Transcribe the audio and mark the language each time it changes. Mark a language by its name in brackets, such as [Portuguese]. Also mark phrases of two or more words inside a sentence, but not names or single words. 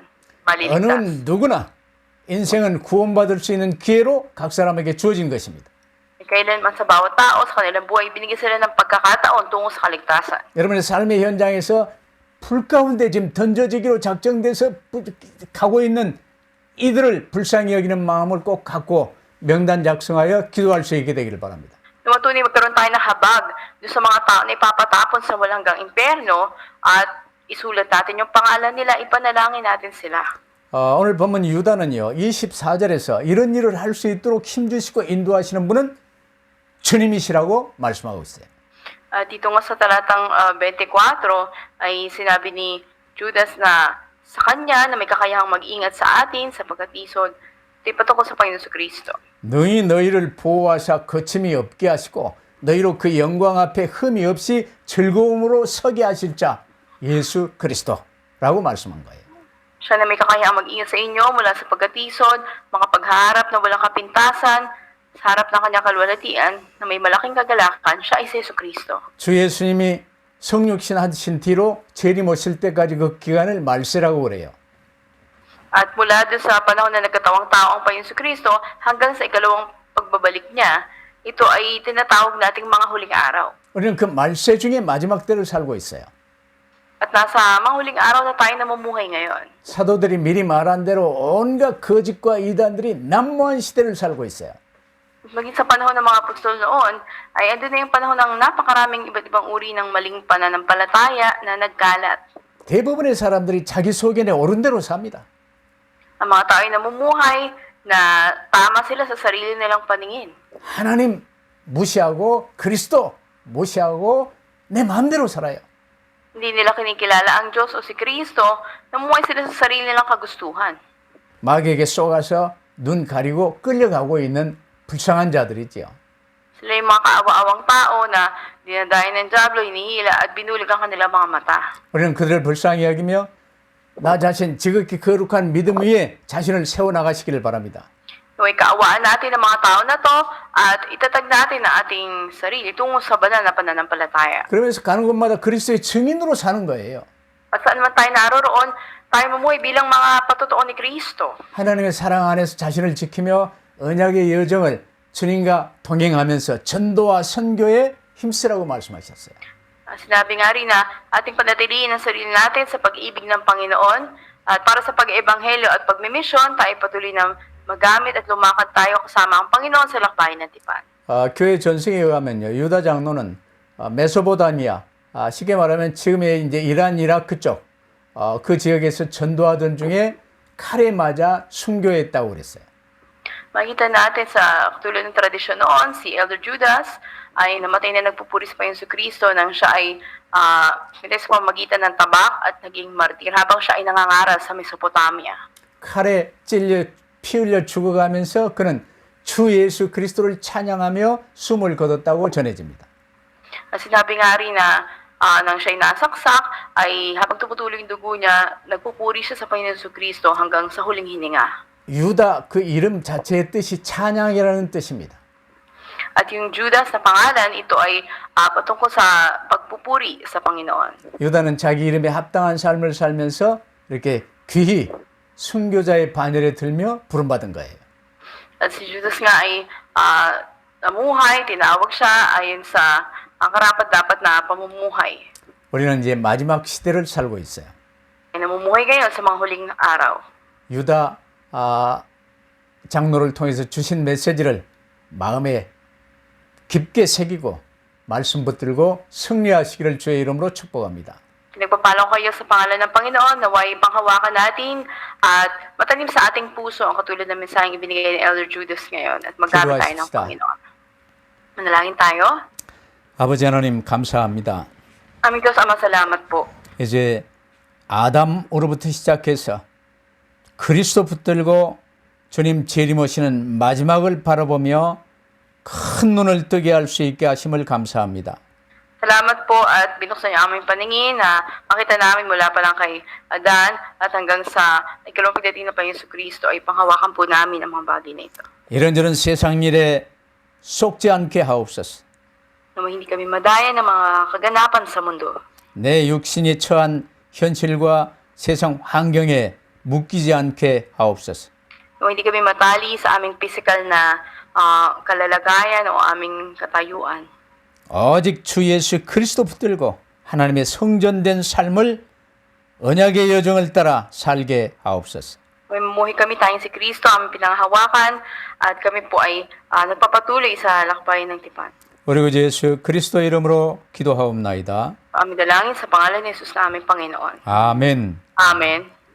[Filipino] Maliligtas. [Korean] 어느 누구나 인생은 구원받을 수 있는 기회로 각 사람에게 주어진 것입니다. [Filipino] Kailanman sa bawat tao sa kanilang buhay, binigyan sila ng pagkakataon tungo sa kaligtasan. [Korean] 여러분의 삶의 현장에서 불 가운데 지금 던져지기로 작정돼서 가고 있는 이들을 불쌍히 여기는 마음을 꼭 갖고 명단 작성하여 기도할 수 있게 되기를 바랍니다. [Filipino] Lumatunay magkaroon tayo ng habag doon sa mga tao na ipapatapon sa walang hanggang imperno at isulat natin yung pangalan nila, ipanalangin natin sila. [Korean] 오늘 본문 유다는요 24절에서 이런 일을 할 수 있도록 힘주시고 인도하시는 분은 주님이시라고 말씀하고 있어요. [Filipino] Dito nga sa talatang 24 ay sinabi ni Judas na sa kanya na may kakayahang mag-ingat sa atin sa pagkatisod. Ito'y patungkol sa Panginoon sa Kristo. [Korean] 능히 너희를 보호하사 거침이 없게 하시고 너희로 그 영광 앞에 흠이 없이 즐거움으로 서게 하실 자 예수 그리스도라고 말씀한 거예요. [Filipino] Siya na may kakayahang mag-ingat sa inyo mula sa pagkatisod, makapagharap na walang kapintasan, sa harap ng kanyang kalwalhatian na may malaking kagalakan, siya ay si Yesu Kristo. [Korean] 주 예수님이 성육신 하신 뒤로 재림 오실 때까지 그 기간을 말세라고 그래요. [Filipino] At mula doon sa panahon na nagkatawang tao ang Panginoon si Kristo hanggang sa ikalawang pagbabalik niya, ito ay tinatawag nating mga huling araw. [Korean] 우리는 그 말세 중에 마지막 때를 살고 있어요. [Filipino] At nasa mga huling araw na tayo namumuhay ngayon. [Korean] 사도들이 미리 말한 대로 온갖 거짓과 이단들이 난무한 시대를 살고 있어요. [Filipino] Maging sa panahon ng mga apostol noon, ay andun na yung panahon ng napakaraming iba't ibang uri ng maling pananampalataya na nagkalat. [Korean] 대부분의 사람들이 자기 소견에 옳은 대로 삽니다. [Filipino] Ang mga tao ay namumuhay na tama sila sa sarili nilang paningin. [Korean] 하나님 무시하고 그리스도 무시하고 내 마음대로 살아요. [Filipino] Hindi nila kinikilala ang Diyos o si Kristo, namumuhay sila sa sarili nilang kagustuhan. [Korean] 마귀에게 쏘가서 눈 가리고 끌려가고 있는 불쌍한 자들이지요. [Filipino] Sila yung mga kaawa-awang tao na dinadayan ng Diablo, hinihila at binulig ang kanilang mga mata. [Korean] 우리는 그들을 불쌍히 여기며 나 자신 지극히 거룩한 믿음 위에 자신을 세워나가시기를 바랍니다. [Filipino] Naway kaawaan natin ang mga tao na to at itatag natin ang ating sarili tungo sa banal na pananampalataya. [Korean] 그러면서 가는 곳마다 그리스도의 증인으로 사는 거예요. [Filipino] At saan man tayo naroroon, tayo mamuhay bilang mga patotoo ni Kristo. [Korean] 하나님의 사랑 안에서 자신을 지키며 언약의 여정을 주님과 동행하면서 전도와 선교에 힘쓰라고 말씀하셨어요. [Filipino] Sinabi nga rin na ating panatiliin ang sarili natin sa pag-ibig ng Panginoon at para sa pag-ebanghelyo at pagmimisyon, tayo patuloy na magamit at lumakad tayo kasama ang Panginoon sa lakbayin ng tipan. [Korean] 교회 전승에 의하면요, 유다 장로는 메소포타미아, 쉽게 말하면 지금의 이제 이란, 이라크 쪽, 그 지역에서 전도하던 중에 칼에 맞아 순교했다고 그랬어요. [Filipino] Makita natin sa katulad ng tradisyon noon, si Elder Judas ay namatay na nagpupuri sa Panginoon sa Kristo nang siya ay sa pamamagitan ng tabak at naging martir habang siya ay nangangaral sa Mesopotamia. [Korean] 칼에 찔려 피 흘려 죽어가면서 그는 주 예수 그리스도를 찬양하며 숨을 거뒀다고 전해집니다. [Filipino] Sinabi nga rin na nang siya ay nasaksak, ay habang tumutuloy yung dugo niya, nagpupuri siya sa Panginoon sa Kristo hanggang sa huling hininga. [Korean] 유다 그 이름 자체의 뜻이 찬양이라는 뜻입니다. [Filipino] At yung Judas na pangalan, ito ay patungkol sa pagpupuri sa Panginoon. [Korean] 유다는 자기 이름에 합당한 삶을 살면서 이렇게 귀히 순교자의 반열에 들며 부름받은 거예요. [Filipino] At si Judas nga ay namuhay, tinawag siya ayon sa ang karapat-dapat na pamumuhay. [Korean] 우리는 이제 마지막 시대를 살고 있어요. [Filipino] Ay namumuhay ngayon sa mga huling araw. [Korean] 유다 장로를 통해서 주신 메시지를 마음에 깊게 새기고 말씀 붙들고 승리하시기를 주의 이름으로 축복합니다. [Filipino] Pinagpapalo ko kayo sa pangalan ng Panginoon, naway panghawakan natin at matanim sa ating puso ang katulad ng mensaheng ibinigay ni Elder Judas ngayon at maggamit tayo ng [Korean] 기도하십시다. [Filipino] Panginoon. Manalangin tayo. [Korean] 아버지 하나님 감사합니다. [Filipino] Aming Diyos Ama, salamat po. [Korean] 이제 아담으로부터 시작해서 그리스도 붙들고 주님 재림하시는 마지막을 바라보며 큰 눈을 뜨게 할 수 있게 하심을 감사합니다. [Filipino] Salamat po at binuksan niyo aming paningin na makita namin mula pa lang kay Adan at hanggang sa ikalawang pagdating na pa Yesu Kristo ay panghawakan po namin ang mga bagay na ito. [Korean] 이런저런 세상 일에 속지 않게 하옵소서. [Filipino] Na hindi kami madaya ng mga kaganapan sa mundo. [Korean] 내 육신이 처한 현실과 세상 환경에 묶이지 않게 하옵소서. [Filipino] Na hindi kami matali sa aming physical na kalalagayan o aming katayuan. [Korean] 오직 주 예수 그리스도 붙들고 하나님의 성전된 삶을 언약의 여정을 따라 살게 하옵소서. [Filipino] Mamuhi kami tayong si Kristo, aming pinanghawakan at kami po ay nagpapatuloy sa lakbay ng tipan. [Korean] 우리 구 예수 그리스도 이름으로 기도하옵나이다. [Filipino] Aming dalangin sa pangalan ni Jesus na aming Panginoon. [Korean] 아멘. [Filipino] Amen.